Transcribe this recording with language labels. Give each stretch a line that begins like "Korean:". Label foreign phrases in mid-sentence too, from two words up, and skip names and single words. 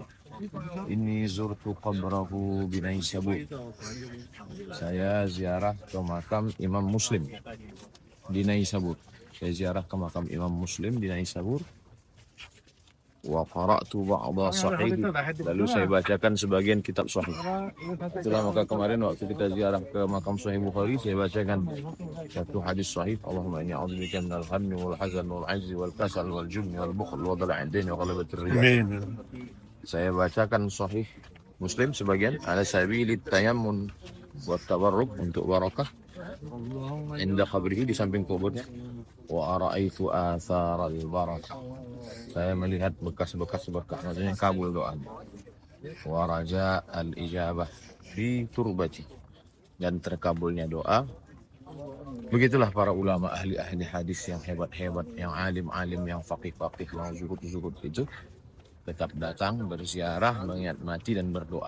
Indonesian: Ini
Arabic: زرت قبره بنيسابور,
Indonesian: saya ziarah ke makam Imam Muslim di Naisabur. Saya ziarah ke makam Imam Muslim di Naisabur.
Arabic: وقرأت بعض صحيح,
Indonesian: lalu saya bacakan sebagian kitab sahih. Itulah maka kemarin waktu kita ziarah ke makam Sahih Bukhari, saya bacakan satu hadis sahih.
Arabic: اللهم إني أعوذ بك من الهم والحزن والعجز والكسل والجبن والبخل وضلع الدين وغلبة الرجال.
Indonesian: Saya bacakan sahih Muslim sebagian,
Arabic: على سبيل التيمن والتبرك,
Indonesian: untuk barakah
Arabic: عند قبره,
Indonesian: di samping kuburnya.
Arabic: ورأيت أثر البركة,
Indonesian: saya melihat bekas-bekas berkah, maksudnya kabul doanya.
Arabic: ورجاء الإجابة في تربته,
Indonesian: dan terkabulnya doa. Begitulah para ulama ahli-ahli hadis yang hebat-hebat, yang alim-alim, yang faqih-faqih, yang zuhud-zuhud itu tetap datang berziarah, mengingat mati dan berdoa.